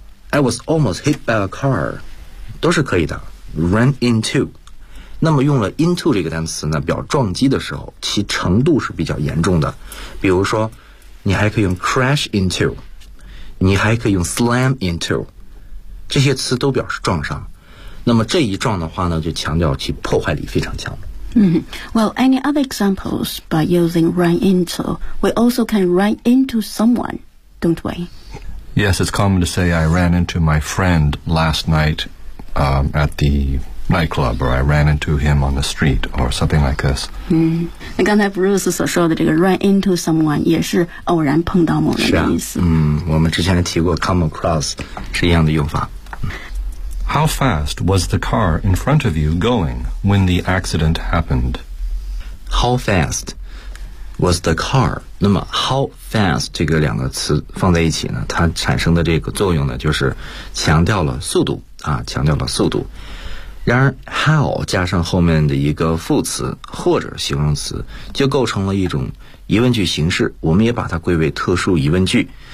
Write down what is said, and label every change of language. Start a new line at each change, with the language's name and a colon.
English: I was almost hit by a car，
Chinese: 都是可以的。Ran into， 那么用了 into 这个单词呢，表撞击的时候，其程度是比较严重的。比如说，你还可以用 crash into， 你还可以用 slam into， 这些词都表示撞上。那么这一撞的话呢，就强调其破坏力非常强。
English: 嗯、Well, any other examples by using run into? We also can run into someone, don't we? Yes, it's common to say I ran into my friend last night、at the nightclub, or I ran into him on the street, or something like this.
Chinese: 嗯，那刚才 Bruce 所说的这个 run into someone 也是偶然碰到某人的意思。是啊、嗯，我们之前提过 come across 是一样的用法。
English: How fast was the car in front of you going when the accident happened? How fast? was the car.
Chinese: 那么 how fast 这个两个词放在一起呢，它产生的这个作用呢，就是强调了速度啊，强调了速度。然而 how 加上后面的一个副词或者形容词，就构成了一种疑问句形式，我们也把它归为特殊疑问句。